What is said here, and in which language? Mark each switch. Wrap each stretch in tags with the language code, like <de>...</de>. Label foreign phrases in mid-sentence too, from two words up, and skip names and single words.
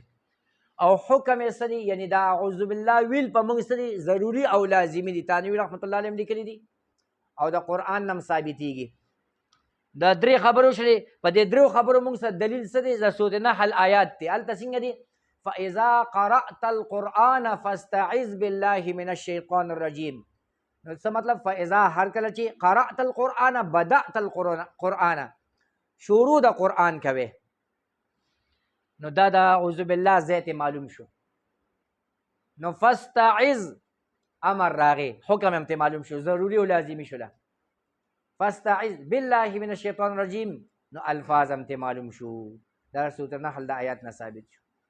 <ps>او حکم یې څه دی؟ یعنی دا</ps> <ar>اعوذ بالله</ar> <ps>ویل په موږ څه دی؟ ضروري او لازمي دي. تانوي</ps> <ar>رحمت الله علیهم</ar> <ps>لیکلي دي او د قرآن نه هم ثابتېږي. دا درې خبرو شلې. په دې درېو خبرو موږ سره دلیل څه دی؟ د سورة نحل آیات دی. هلته څنګه دي؟</ps> <ar>فاذا قرأت القرآن فاستعذ بالله من الشیطان الرجیم.</ar> <ps>نو څه مطلب؟</ps> <ar>فاذا</ar> <ps>هر کله چې</ps> <ar>قرأت القرآن، بدأت القرآن،</ar> <ps>شروع د قرآن کوي، نو دا د</ps> <ar>اعوذ بالله</ar> <ps>ځای ته معلوم شو. نو فاستعذ امر راغی، حکم هم ته معلوم شو، ضروري او لازمي شوله.</ps> <ar>فاستعذ بالله من الشیطان الرجیم،</ar> <ps>نو الفاظ هم ته معلوم شو. دا سورة نحل د آیات نه ثابت شو.</ps>